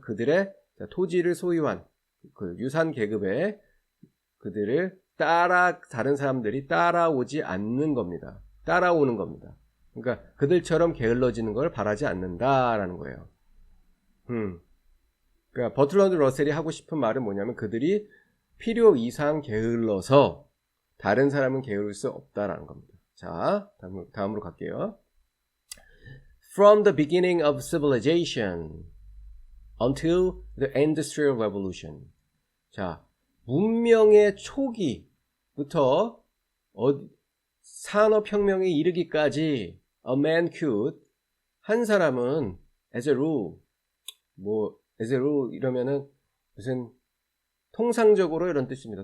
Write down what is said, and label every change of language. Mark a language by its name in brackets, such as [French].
[Korean] 그들의 토지를 소유한 그 유산 계급에 그들을 다른 사람들이 따라오지 않는 겁니다. 따라오는 겁니다. 그러니까 그들처럼 게을러지는 걸 바라지 않는다라는 거예요. 그러니까 버트런드 러셀이 하고 싶은 말은 뭐냐면 그들이 필요 이상 게을러서 다른 사람은 게으를 수 없다라는 겁니다. 자, 다음으로 갈게요. [English] From the beginning of civilization until the Industrial Revolution. [Korean] 자, 문명의 초기부터 산업혁명에 이르기까지 [English] a man could, [Korean] 한 사람은 [English] as a rule, as a rule [Korean] 이러면은 무슨 통상적으로 이런 뜻입니다.